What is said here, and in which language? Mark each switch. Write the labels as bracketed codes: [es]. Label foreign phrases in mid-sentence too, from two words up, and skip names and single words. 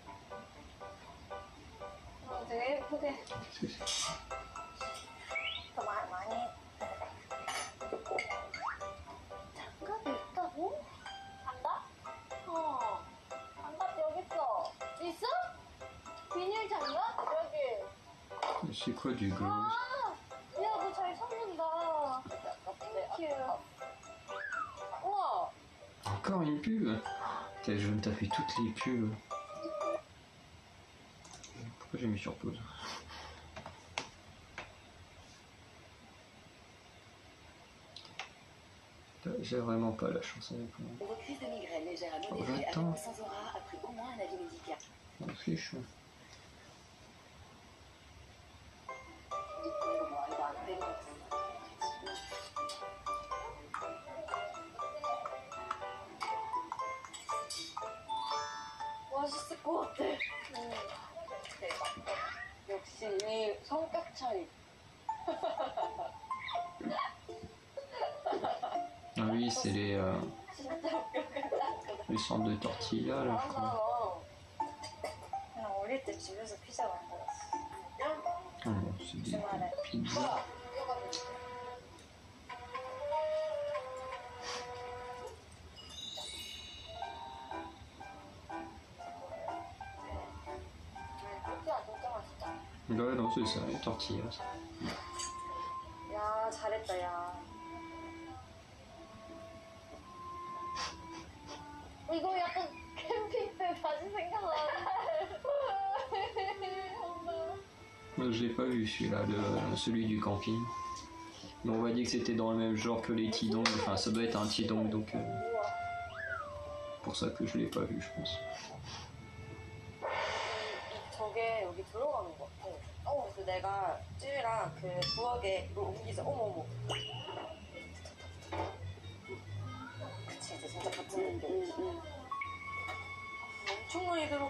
[ko] 되게 예쁘게. 더 많이. 장갑이 있다고? 장갑? 장갑 여기 있어. 있어? 비닐 장갑? 여기. [fr] C'est quoi du gauze? [ko] 아, 야, 너 잘 찾는다. 땡큐. 우와. [fr] Encore une pub? Putain, je viens de taper toutes les pubs. Pourquoi j'ai mis sur pause? J'ai vraiment pas la chance avec moi. Vos crises de migraine légère à Oh, modérée avec attends. ou sans aura après au moins un avis médical. On m'en fiche. [ko] 맛있을 것 같아. 대박. 역시 이 성격 차이. [fr] Ah oui, c'est [ko] 진짜 웃겨. [fr] les sortes de tortillas là, je crois. [ko] 너 그냥 어릴 때 집에서 피자 만들었어. [fr] Ah non, c'est des [ko] 주말에. [fr] pizzas. [ko] 피자 진짜 맛있다. [fr] Ouais, non, c'est ça, les tortillas. [ko] 야, 잘했다, 야. 이거 약간 캠핑 때 다시 생각나는데. [fr] Je l'ai pas vu celui-là, celui du camping. Mais on m'a dit que c'était dans le même genre que les tidongs. Enfin, ça doit être un tidong, donc [ko] 우와. [fr] pour ça que je l'ai pas vu, je pense. [ko] 저게 여기 들어가는 것 같아. 그래서 내가 쯔위랑 그 부엌에 이걸 옮기자. 어머. 그치, 이제 진짜 같은 느낌. 엄청 많이 들어가.